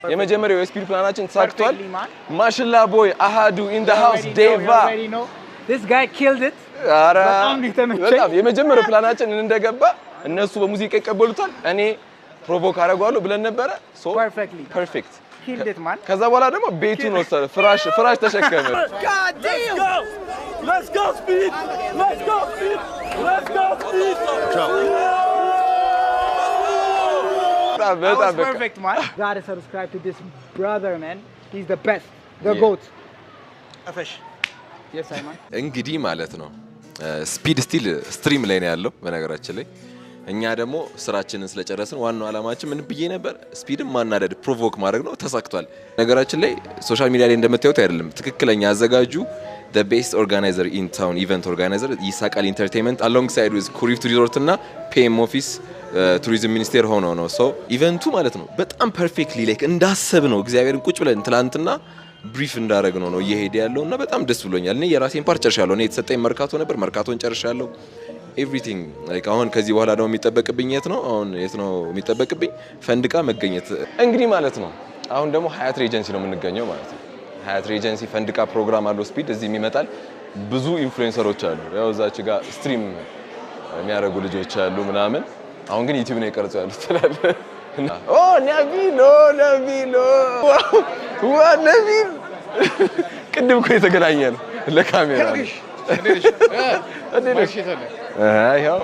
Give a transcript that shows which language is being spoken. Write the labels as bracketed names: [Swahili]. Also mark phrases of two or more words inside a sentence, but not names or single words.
[Amharic] የመጀመሪያው የስፒድ ፕላናችን ተሳክቷል ማሽላ ቦይ አሃዱ [English] in the house [Amharic] ዴቫ [English] this guy killed it [Amharic] በጣም የመጀመሪያው ፕላናችን እንደገባ እነሱ በሙዚቃ ይቀበሉታል እኔ ፕሮቮክ አደርጋለሁ ብለን ነበር [English] so perfect killed it man [Amharic] ከዛ በኋላ ደግሞ ቤቱን ወሰደ ፍራሽ ተሸከመ [English] god damn let's go speed that was perfect man gotta subscribe to this brother man he's the best the goat afish yes አይማን [Amharic] እንግዲህ ማለት ነው ስፒድ ስቲል ስትሪም ላይ ነው ያለው በነገራችን ላይ እኛ ደግሞ ስራችንን ስለጨረስን ዋናው አላማችን ምን ብዬ ነበር ስፒድን ማናደድ ፕሮቮክ ማድረግ ነው ተሳክቷል ነገራችን ላይ [English] social media [Amharic] ላይ እንደምታዩት አይደለም ትክክለኛ አዘጋጁ the [English] best organizer in town event organizer [Amharic] ይሳቃል ኢንተርቴይንመንት [English] alongside with [Amharic] ኩሪፍቱ ሪዞርት እና ፒኤም ኦፊስ ቱሪዝም ሚኒስቴር ሆኖ ነው ሶ ኢቨንቱ ማለት ነው በጣም [English] perfectly like [Amharic] እንዳሰብ ነው እግዚአብሔርን ቁጭ ብለን ትላንትና ብሪፍ እንዳረግ ነው እየሄደ ያለውና በጣም ደስ ብሎኛል እኔ የራሴን ፓርት ጨርሻለሁ እኔ የተሰጠኝ መርካቶ ነበር መርካቶን ጨርሻለሁ [English] everything like [Amharic] አሁን ከዚህ በኋላ ደግሞ የሚጠበቅብኝ የት ነው የሚጠበቅብኝ ፈንድቃ መገኘት እንግዲህ ማለት ነው አሁን ደግሞ ሀያት ሬጀንሲ ነው የምንገኘው ማለት ነው ሀያት ሬጀንሲ ፈንድቃ ፕሮግራም አለው ስፒድ እዚህም ይመጣል ብዙ ኢንፍሉዌንሰሮች አሉ ያው እዛች ጋር ስትሪም የሚያደርጉ ልጆች አሉ ምናምን አሁን ግን ዩቲዩብ ነው የቀረጸው ያሉት ተላለ ኦ ነቢሎ ነቢል ቅድም እኮ የተገናኘን ለካሜራ እንዴት ያው